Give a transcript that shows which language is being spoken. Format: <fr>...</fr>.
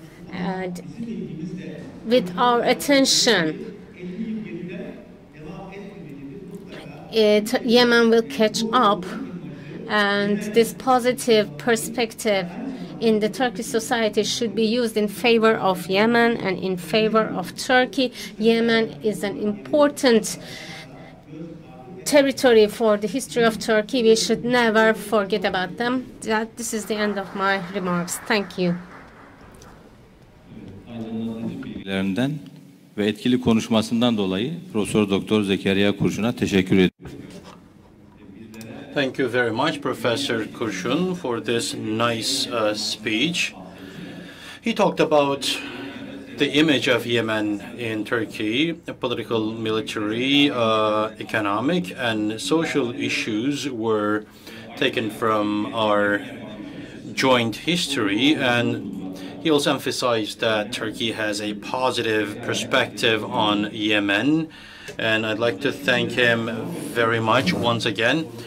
<en>And with our attention, Yemen will catch up, and this positive perspective in the Turkish society should be used in favor of Yemen and in favor of Turkey. Yemen is an important territory for the history of Turkey. We should never forget about them. This is the end of my remarks. Thank you.</en> <tr>Bilgilerinden ve etkili konuşmasından dolayı Profesör Doktor Kiriya Kursun'a teşekkür ediyorum.</tr> <en>Thank you very much, Professor Kursun, for this nice speech. He talked about the image of Yemen in Turkey, political, military, economic, and social issues were taken from our joint history, and he also emphasized that Turkey has a positive perspective on Yemen, and I'd like to thank him very much once again.</en>